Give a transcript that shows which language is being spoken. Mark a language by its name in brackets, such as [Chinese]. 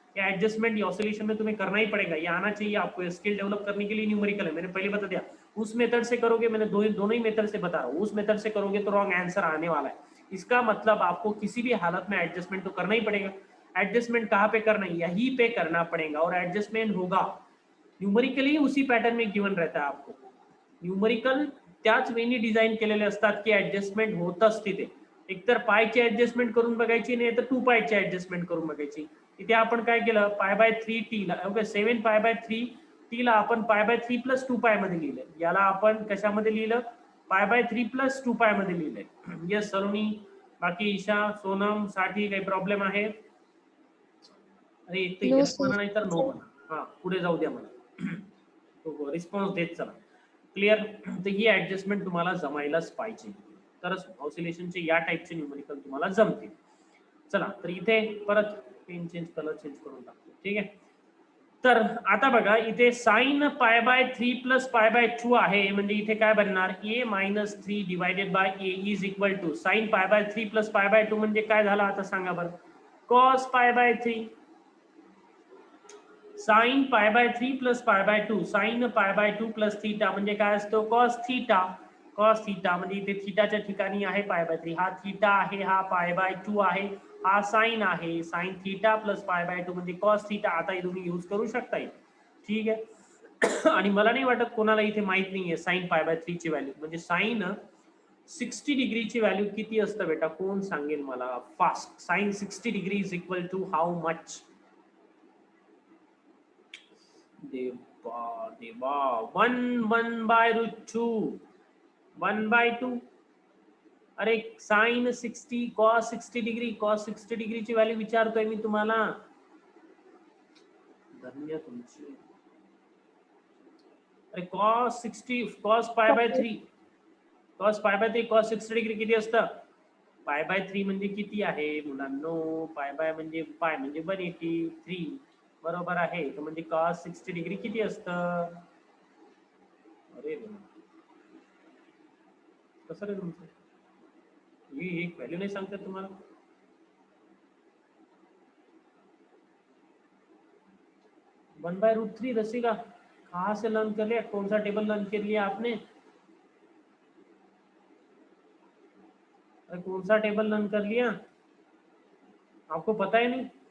[Hindi] या adjustment oscillation में तुम्हें करना ही पड़ेगा, ये आना चाहिए आपको, स्किल डेवलप करने के लिए न्यूमेरिकल है, मैंने पहले बता दिया। उस मेथड से करोगे, मैंने दोनों ही मेथड से बता रहा हूँ, उस मेथड से करोगे तो रॉन्ग आंसर आने वाला है, इसका मतलब आपको किसी भी हालत में एडजस्टमेंट तो करना ही पड़ेगा। एडजस्टमेंट कहाँ पे करना है, यहीं पे करना पड़ेगा, और एडजस्टमेंट होगा न्यूमरिकली उसी पॅटर्न में गिवन रहता है आपको। [Marathi] न्यूमरिकल त्याच वेनी डिझाईन केलेले असतात की ऍडजस्टमेंट होतच तिथे, एकतर पायची ऍडजस्टमेंट करून बघायची, नाही तर 2 पायची ऍडजस्टमेंट करून बघायची। इथे आपण काय केलं, π/3t ला, ओके 7 π/3t ला आपण π/3 + 2π मध्ये लिहिलं, याला आपण कशामध्ये लिहिलं, π/3 + 2π मध्ये लिहिलंय। यस सलोनी, बाकी ईशा, सोनम, साठी काही प्रॉब्लेम आहे? अरे एक तर [English] No yes sir. [Marathi] म्हणा नाही तर नो म्हणा, हा पुढे जाऊ द्या मला। तो रिस्पॉन्स देत चला। क्लिअर? तर ही ऍडजस्टमेंट तुम्हाला जमायलाच पाहिजे, तरच ऑसिलेशनचे या टाईपचे न्यूमरिकल तुम्हाला जमतील। चला तर इथे परत पेन चेंज, कलर चेंज करून टाकतो, ठीक आहे। तर आता बघा इथे साइन π/3 + π/2 आहे, म्हणजे इथे काय बनणार, a-3 divided by a is equal to sign π/3 + π/2 म्हणजे काय झालं आता सांगा बरं, cos π/3 साइन π/3 + π/2 साइन π/2 + थीटा म्हणजे काय असतो, cos थीटा। cos थीटा म्हणजे इथे थीटाच्या ठिकाणी आहे π/3, हा थीटा आहे, हा π/2 आहे, हा साइन आहे, साइन थीटा + π/2 म्हणजे cos थीटा। आता हे तुम्ही यूज करू शकता, ठीक आहे। आणि मला नाही वाटत कोणाला इथे माहित नाहीये साइन π/3 ची व्हॅल्यू, म्हणजे साइन 60 डिग्रीची व्हॅल्यू किती असतं बेटा, कोण सांगेल मला fast? [English] Sine 60 degree is equal to how much? [Marathi] देवा देवा, 1/√2, 1/2। अरे sign 60 cos 60 degree, cos 60 डिग्रीची value विचारतोय मी तुम्हाला, धन्य तुमची। अरे cos 60 cos π/3 cos π/3 cos 60 degree किती असतं, π/3 म्हणजे किती आहे मुलांनो, म्हणजे पाय म्हणजे 183 बरोबर आहे, तर म्हणजे cos 60 डिग्री किती असतं? अरे कसं रे तुमचं, ही एक व्हॅल्यू नाही सांगतात तुम्हाला? [Hindi] वन बाय रूट थ्री रसीगा, कहाँ से लर्न कर लिया, कौन सा टेबल लर्न कर लिया आपने? अरे कौन सा टेबल लर्न कर लिया, आपको पता ही नहीं?